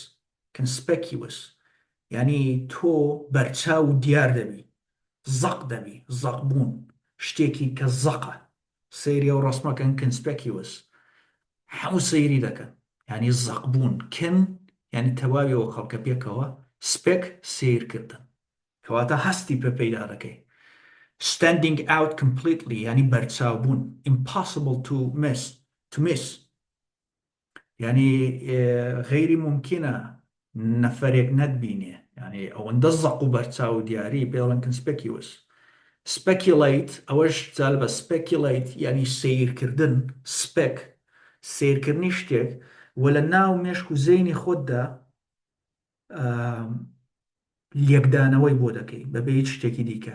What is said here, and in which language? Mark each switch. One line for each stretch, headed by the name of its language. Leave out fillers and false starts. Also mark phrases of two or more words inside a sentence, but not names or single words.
Central Kurdish: کنسپێکیوس ینی تۆ بەرچاو دیار دەبی، زەق دەبی، زەقبوون، شتێکی کە زەقە. سەیری ئەو ڕسمەکەن کنسپێکیوس، هەموو سەیری دەکەن، ینی زەقبوون. کن ینی تەواویەوە خەڵکە پێکەوە. سپێک سیرکردن، کەواتە هەستی پێ پەیدا دەکەی.
English: standing out completely
Central Kurdish: ینی بەرچاوبوون.
English: impossible to miss
Central Kurdish: ینی غەیری ممکنە نەفەرێک نەتبینێ، ینی ئەوەندە زەق و بەرچاو و دیاری، پێڵەن کنسپێکیوس. speculate ئەوەش جالبە. speculate ینی سیرکردن. سپێک سیرکردنی شتێک وە لە ناو مێشک و زەینی خۆتدا لێکدانەوەی بۆ دەکەی بەبێ هیچ شتێکی دیکە.